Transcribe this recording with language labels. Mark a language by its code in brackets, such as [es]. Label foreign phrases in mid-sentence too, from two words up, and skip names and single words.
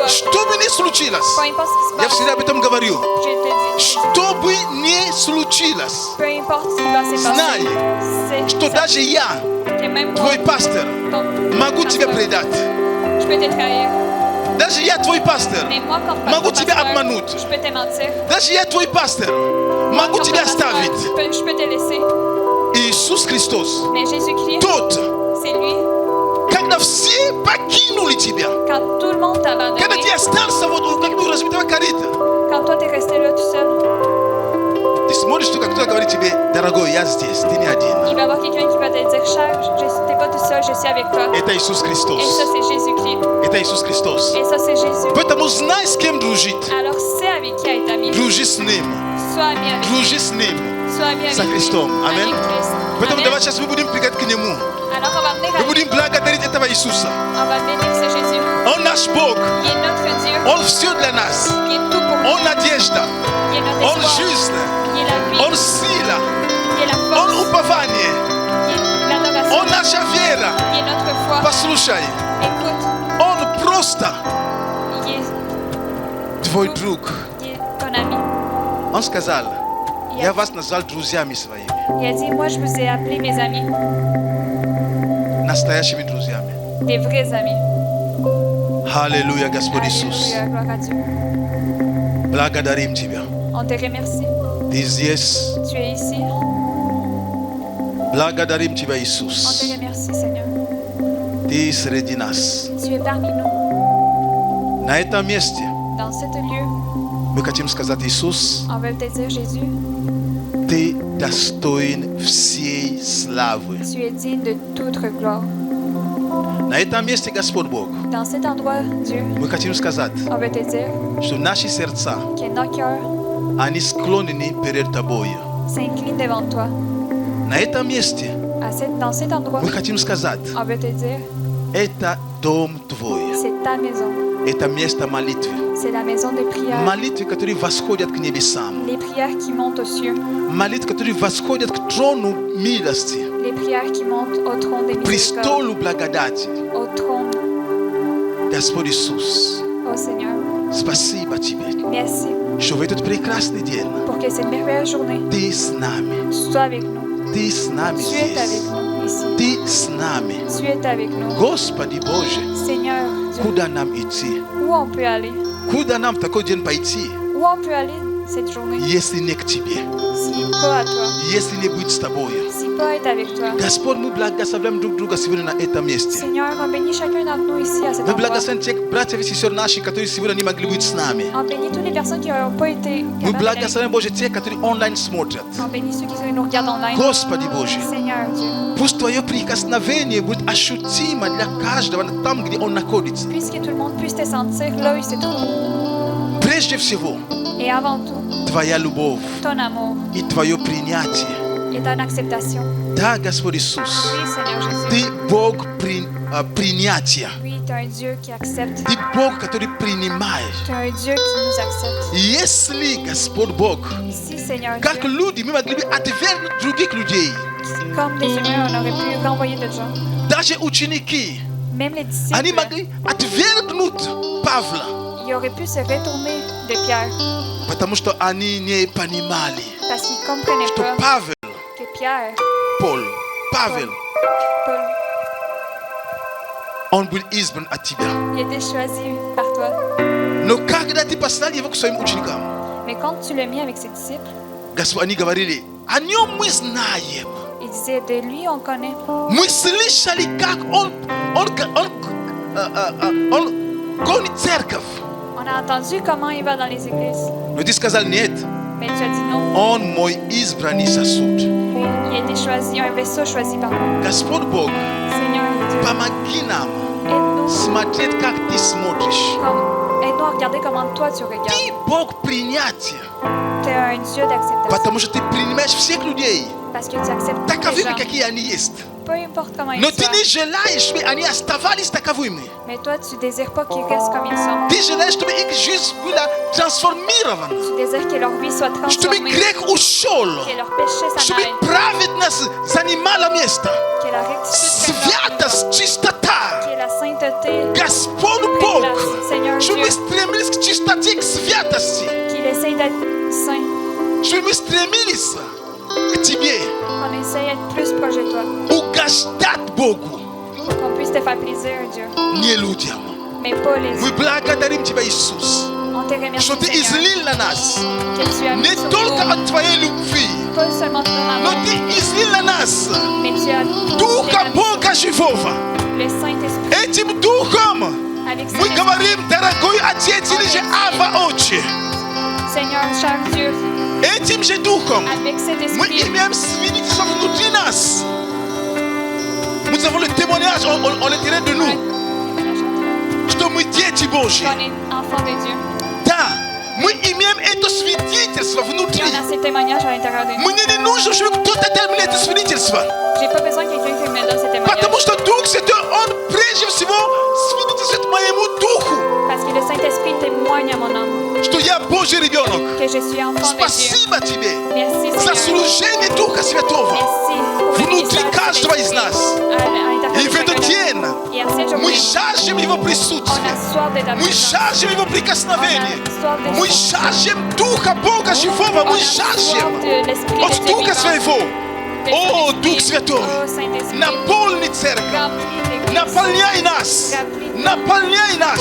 [ru] Что бы ни случилось, [fr] Peu importe ce qui se [ru] я [fr] passe, [ru] всегда об этом говорю. [fr] je te dis. [ru] Что бы ни случилось, [fr] Peu importe ce qui va se [ru] знай, [fr] passer. [ru] что даже я, [fr] C'est même toi, [ru] твой пастор, [fr] ton [ru] могу тебя [fr] pasteur. [ru] предать. [fr] Je peux te trahir. [ru] Даже я, твой пастор, [fr] Mais moi, comme [ru] могу [fr] pasteur, [ru] тебя обмануть. [fr] je peux te mentir. [ru] Даже я, твой пастор, могу [fr] Comme [ru] тебя [fr] pasteur, [ru] оставить. [fr] je peux te laisser. [ru] Иисус Христос, [fr] Mais Jésus-Christ, [ru] тот, [fr] c'est lui. [ru] когда все покинули тебя, [fr] Quand tout le monde t'a [ru] когда [fr] abandonné, [ru] ты остался вот как бы у разбитого корыта, [fr] quand toi, t'es resté là tout seul, [ru] ты смотришь, что кто-то говорит тебе, дорогой, я здесь, ты не один. [fr] il va y avoir quelqu'un qui va te dire, cher, t'es pas tout seul, je suis avec toi. [ru] Это Иисус [fr] Et ça, [ru] Христос. [fr] c'est Jésus-Christ. [ru] Это Иисус Христос. [fr] Et ça, c'est Jésus. [ru] Поэтому знай, с кем дружить. [fr] Alors, sais avec qui être ami. [ru] Дружи с Ним. [fr] Sois ami avec lui. [ru] Дружи с Ним. [fr] Sois ami avec [ru] Со [fr] lui. [ru] Христом. Аминь. [fr] Avec Christ. [ru] Поэтому [fr] Amen. [ru] давай сейчас мы будем пригать к Нему. [fr] Alors, on va venir à [ru] Мы [fr] lui. [ru] будем благодарить этого Иисуса. [fr] On va bénir ce Jésus. [ru] Он наш Бог. [fr] Il est notre Dieu. [ru] Он все для нас. [fr] Il est tout pour nous. [ru] Он надежда. [fr] Il est notre [ru] Он [fr] espoir. [ru] жизнь. [fr] Il est la vie. [ru] Он сила. [fr] Il est la [ru] Он [fr] force. [ru] упование. [fr] Il est l'adoration. [ru] Он наша вера. [fr] Il est notre foi. [ru] Послушай. [fr] Écoute, [ru] Он просто [fr] il est, [ru] твой друг. [fr] il est ton ami. [ru] Он сказал, [fr] Il [ru] я [fr] a, [ru] вас назвал друзьями своими. [fr] il a dit, moi je vous ai appelés mes amis, [ru] Настоящими друзьями. [fr] des vrais amis. [ru] Аллилуйя, Господь Иисус. [fr] Alléluia, gloire à Dieu. [ru] Благодарим Тебя. [fr] On te remercie. [ru] Ты здесь. [fr] Tu es ici. [ru] Благодарим Тебя, [fr] On te [ru] Иисус. [fr] remercie, Seigneur. [ru] Ты среди нас. [fr] Tu es parmi nous. [ru] На этом месте [fr] Dans ce lieu, [ru] мы хотим сказать, Иисус, [fr] on veut te dire, Jésus, [ru] Ты достоин всей славы. [fr] Tu es digne de toute gloire. [ru] На этом месте, Господь Бог, [fr] Dans cet endroit, Dieu, [ru] мы хотим сказать, [fr] on veut te dire [ru] что наши сердца, [fr] que nos cœurs [ru] они склонены перед Тобой. [fr] s'inclinent devant toi. [ru] На этом месте [fr] Dans cet endroit, [ru] мы хотим сказать, [fr] on veut te dire, [ru] это дом Твой, [fr] c'est ta maison. [ru] это место молитвы. [fr] C'est la maison des prières. [ru] Молитвы, которые восходят к небесам. [fr] Les prières qui montent aux cieux. [ru] Молитвы, которые восходят к трону милости, [fr] Les prières qui montent au trône des miséricordes. [ru] престолу благодати. [fr] Au trône, [ru] Господь Иисус, [fr] ô Seigneur. [ru] спасибо Тебе, [fr] Merci [ru] что в этот прекрасный день [fr] pour que cette merveilleuse journée, [ru] Ты с нами. [fr] tu sois avec nous. [ru] Ты с нами [fr] Tu es avec [ru] здесь. [fr] nous ici. [ru] Ты с нами. [fr] Tu es avec nous. [ru] Господи Боже, [fr] Seigneur Dieu, [ru] куда нам идти? [fr] où on peut aller? [ru] Куда нам в такой день пойти, [fr] Où on peut aller cette journée? [ru] если не к Тебе, [fr] Si pas à toi, [ru] если не быть с Тобой? [fr] si pas être avec toi. [ru] Господь, мы благословляем друг друга сегодня на этом месте. [fr] Seigneur, on bénit chacun d'entre nous ici à cet [ru] Мы [fr] endroit. [ru] благословим тех братьев и сестер наших, которые сегодня не могли быть с нами. [fr] On bénit toutes les personnes qui n'ont pas été [ru] Мы [fr] capables d'aller. [ru] благословим, Боже, тех, которые онлайн смотрят. [fr] On bénit ceux qui nous regardent online. [ru] Господи Боже, [fr] Seigneur Dieu, [ru] пусть Твое прикосновение будет ощутимо для каждого там, где он находится. [fr] puisque tout le monde puisse te sentir là où il se trouve. [ru] Прежде всего, [fr] Et avant tout, [ru] Твоя любовь [fr] ton amour [ru] и Твое принятие. [fr] et ton acceptation. [ru] Да, Господь Иисус, [fr] Oui, Seigneur Jésus. [ru] Ты Бог принятия. [fr] Oui, tu es un Dieu qui accepte. [ru] Ты Бог, который принимает. [fr] Tu es un Dieu qui nous accepte. [ru] Если, Господь Бог, [fr] Si, Seigneur [ru] как [fr] Dieu, [ru] люди, мы могли бы отвергнуть других людей, [fr] comme des humains, on aurait pu renvoyer d'autres gens. [ru] даже ученики, [fr] Même les [ru] они [fr] disciples, [ru] могли отвергнуть Павла, [fr] ils auraient pu se retourner de Pierre [ru] потому что они не понимали, [fr] parce qu'ils ne comprenaient [ru] что [fr] pas [ru] Павел, [fr] que Pierre, [ru] Павел, [fr] Paul, [ru] он был избран от Тебя. [fr] il était choisi par toi. [ru] Но когда ты послал его к своим ученикам, [fr] Mais quand tu l'as mis avec ses disciples, [ru] Господь, они говорили, о нем мы знаем. [fr] il disait, de lui on connaît. [ru] Мы слышали, как он гонит церковь. [fr] On a entendu comment il va dans les églises. [ru] Но ты сказал, нет, [fr] Mais tu as dit non. [ru] он мой избранный сосуд. [fr] Oui, il a été choisi, un vaisseau choisi par moi. [ru] Господь Бог, [fr] Seigneur Dieu, [ru] помоги нам [fr] aide-nous. [ru] смотреть, как ты смотришь. [fr] Aide-nous à regarder comment toi tu regardes. [ru] Ты Бог принятия, [fr] Tu es un Dieu d'acceptation. [ru] потому что ты принимаешь всех людей, [fr] Parce que tu acceptes tous les [ru] таковыми, [fr] gens. [ru] какие они есть. [fr] Peu importe comment ils [ru] Но ты [fr] soient. [ru] не желаешь, чтобы они оставались таковыми. [fr] Mais toi, tu désires pas qu'ils restent comme ils sont. [ru] Ты желаешь, чтобы их жизнь была трансформирована, [fr] Tu désires que leur vie soit [ru] чтобы [fr] transformée. [ru] грех ушел, [fr] Que leur péché s'en [ru] чтобы [fr] aille. [ru] праведность занимала место. [fr] Que la rectitude prenne leur place. [ru] Святость, чистота. [fr] Que la sainteté [ru] Господь [fr] prenne [ru] Бог, [fr] place. Seigneur [ru] чтобы мы [fr] Dieu, [ru] стремились к чистоте, к святости, [fr] qu'il essaye d'être saint. [ru] чтобы мы стремились к Тебе, [fr] Qu'on essaye d'être plus proche de toi. [ru] угождать Богу, [fr] Qu'on puisse te faire plaisir, Dieu. [ru] не людям. [fr] Mais pas les [ru] Мы [fr] autres. [ru] благодарим Тебя, Иисус, [fr] On te remercie, [ru] что Ты [fr] Seigneur, [ru] излил на нас [fr] que tu as mis [ru] не [fr] sur [ru] только [fr] nous, [ru] от Твоей любви, [fr] pas seulement ton [ru] но [fr] amour, [ru] Ты излил на нас [fr] mais tu as [ru] Духа [fr] mis [ru] Бога Живого. [fr] le Saint-Esprit. [ru] Этим Духом [fr] Avec [ru] мы [fr] Saint-Esprit, [ru] говорим, дорогой Отец или же Ава Отче, [fr] Seigneur, cher Dieu, [ru] этим же Духом [fr] avec cet [ru] мы [fr] esprit, [ru] имеем свидетельство внутри нас. [fr] Nous avons le témoignage en l'intérieur de nous, [ru] что мы дети Божьи. [fr] qu'on est enfant de Dieu. [ru] Да, мы имеем это свидетельство [fr] Et [ru] внутри. [fr] on a ces témoignages à l'intérieur de nous. [ru] Мне не нужно, чтобы кто-то дал мне это свидетельство. [fr] J'ai pas besoin de quelqu'un qui me donne ces témoignages. [ru] Потому что Дух Святой, Он прежде всего свидетельствует моему Духу, [fr] Parce que le Saint-Esprit témoigne à mon âme [ru] что я Божий ребенок. [fr] que je suis enfant de Dieu. [ru] Спасибо Тебе [fr] Merci, [ru] за [fr] Seigneur. [ru] служение Духа Святого. [fr] Merci pour le [ru] Внутри [fr] ministère du [ru] каждого из [fr] Saint-Esprit [ru] нас. [fr] à l'intérieur [ru] И [fr] de [ru] в этот [fr] chacun d'entre [ru] день [fr] nous. Et en cette [ru] мы [fr] journée, [ru] жаждем Его [fr] on [ru] присутствия. [fr] a soif de ta [ru] Мы [fr] présence. [ru] жаждем Его [fr] On [ru] прикосновения. [fr] a soif de [ru] Мы жаждем Духа Бога Живого. [fr] On [ru] Мы [fr] a soif [ru] жаждем [fr] de l'Esprit [ru] от [fr] de Dieu [ru] Духа [fr] vivant. [ru] Своего. [fr] De [ru] О, [fr] ton [ru] Дух [fr] Esprit. [ru] Святой, [fr] Ô Saint-Esprit, [ru] наполни церковь. [fr] remplis l'Église. [ru] Наполняй нас. Наполняй нас.